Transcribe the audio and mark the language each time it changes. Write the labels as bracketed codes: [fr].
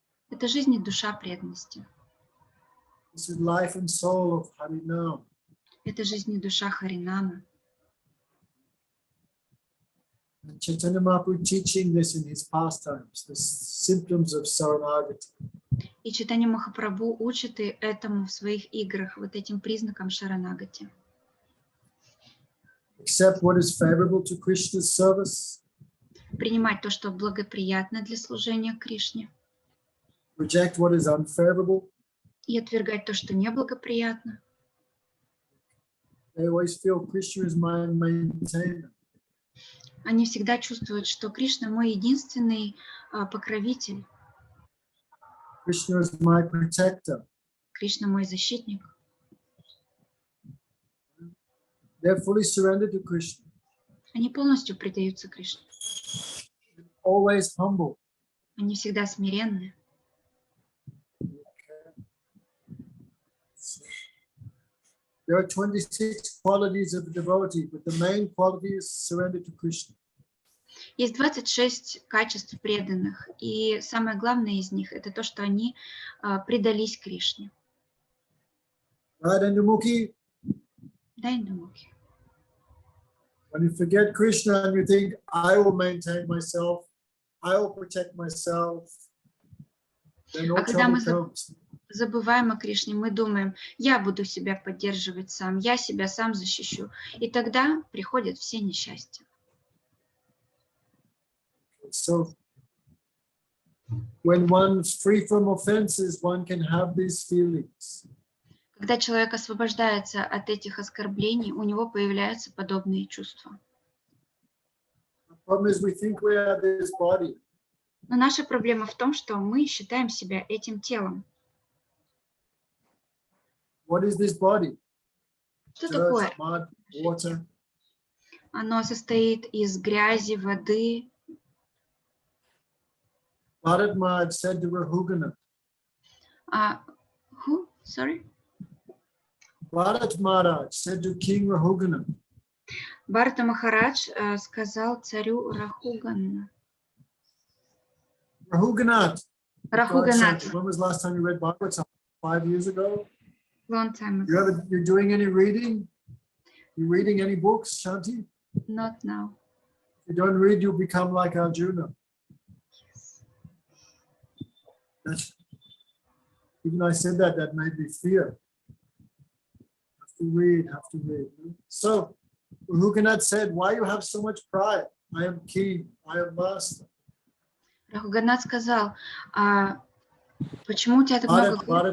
[ru] Это жизнь и душа преданности. [en] This is life and soul of Harinam. [ru] Это жизнь и душа Харинама. [en] And Chaitanya Mahaprabhu teaching this in his pastimes, the symptoms of Saranagati. [ru] И Чайтанья Махапрабху учит и этому в своих играх, вот этим признакам Шаранагати. [en] Accept what is favorable to Krishna's service, [ru] Принимать то, что благоприятно для служения Кришне, [en] reject what is unfavorable. [ru] и отвергать то, что неблагоприятно. [en] They always feel Krishna is my maintainer. [ru] Они всегда чувствуют, что Кришна мой единственный покровитель, [en] Krishna is my protector. [ru] Кришна мой защитник. [en] They're fully surrendered to Krishna, [ru] Они полностью предаются Кришне. [en] always humble. [ru] Они всегда смиренны. [en] There are 26 qualities of a devotee, but the main quality is surrender to Krishna. [ru] Есть 26 качеств преданных, и самое главное из них – это то, что они предались Кришне. [en] Right, Andamukhi? [ru] Дайндамуки. [en] When you forget Krishna and you think, I will maintain myself, I will protect myself, then all [ru] когда мы [en] trouble comes. [ru] забываем о Кришне, мы думаем: я буду себя поддерживать сам, я себя сам защищу. И тогда приходят все несчастья. [en] So, when one's free from offenses, one can have these feelings. [ru] Когда человек освобождается от этих оскорблений, у него появляются подобные чувства. [en] The problem is we think we are this body. [ru] Но наша проблема в том, что мы считаем себя этим телом. [en] What is this body? [ru] Что [en] Dirt, [ru] такое? [en] mud, water. [ru] Оно состоит из грязи, воды. [en] Bharat Maharaj said to Rahugana. Who? Sorry? Bharat Maharaj said to King Rahugana. [ru] Бхарата Махарадж сказал царю Рахугана. [en] Rahuganath. [ru] Рахуганат. [en] When was the last time you read Bhagavatam? 5 years ago? Long time ago. You're doing any reading? You reading any books, Shanti? Not now. If you don't read, you'll become like Arjuna. Yes. Even I said that made me fear. Have to read. So, Rahuganath said, why you have so much pride? I am king, I am master. [ru] Рахуганат сказал: почему у тебя так много...